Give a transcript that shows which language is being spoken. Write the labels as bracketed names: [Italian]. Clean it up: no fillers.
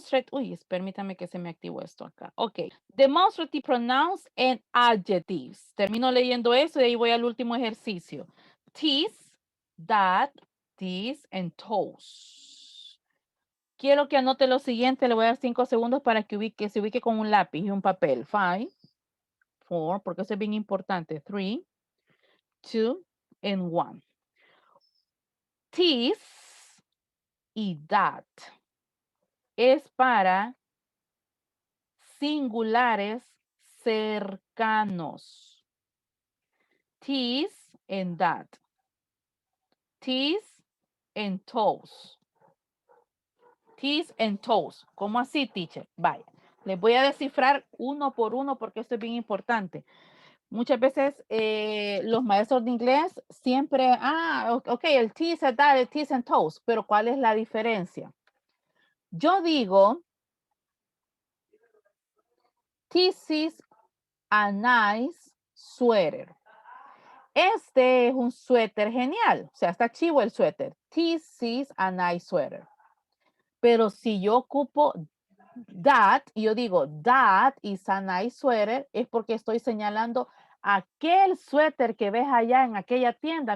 [Spanish] Uy, permítame que se me activó esto acá. Ok. [English] Demonstrative pronouns and adjectives. [Spanish] Termino leyendo eso y ahí voy al último ejercicio. [English] This, that, this, and those. [Spanish] Quiero que anote lo siguiente. Le voy a dar 5 segundos para que se ubique con un lápiz y un papel. 5, 4, porque eso es bien importante. 3, 2, and 1. This y that es para singulares cercanos. [English] This and that. This and those. This and those. [Spanish] ¿Cómo así, teacher? Vaya. Les voy a descifrar uno por uno porque esto es bien importante. Muchas veces los maestros de inglés siempre, ok, el this and that, el this and those, pero ¿cuál es la diferencia? [English] Yo digo, this is a nice sweater. [Spanish] Este es un suéter genial. O sea, está chivo el suéter. [English] This is a nice sweater. [Spanish] Pero si yo ocupo that y yo digo [English] that is a nice sweater, [Spanish] es porque estoy señalando aquel suéter que ves allá en aquella tienda.